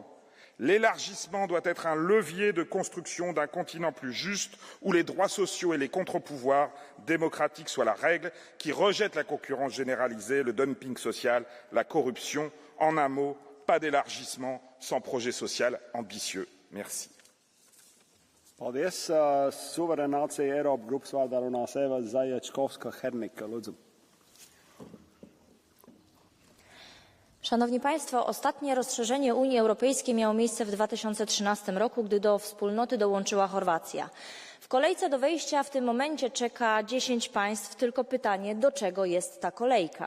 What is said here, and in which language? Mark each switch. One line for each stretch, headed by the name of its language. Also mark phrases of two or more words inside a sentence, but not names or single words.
French: L'élargissement doit être un levier de construction d'un continent plus juste où les droits sociaux et les contre-pouvoirs démocratiques soient la règle, qui rejette la concurrence généralisée, le dumping social, la corruption. En un mot, pas d'élargissement sans projet social ambitieux. Merci.
Latvian: Paldies. Suverenācija Eiropa grupas vārdā runās Eva Zaječkovska-Hernika. Lūdzu.
Polish: Szanowni Państwo, ostatnie rozszerzenie Unii Europejskiej miało miejsce w 2013 roku, gdy do wspólnoty dołączyła Chorwacja. W W kolejce do wejścia w tym momencie czeka 10 państw, tylko pytanie, do czego jest ta kolejka?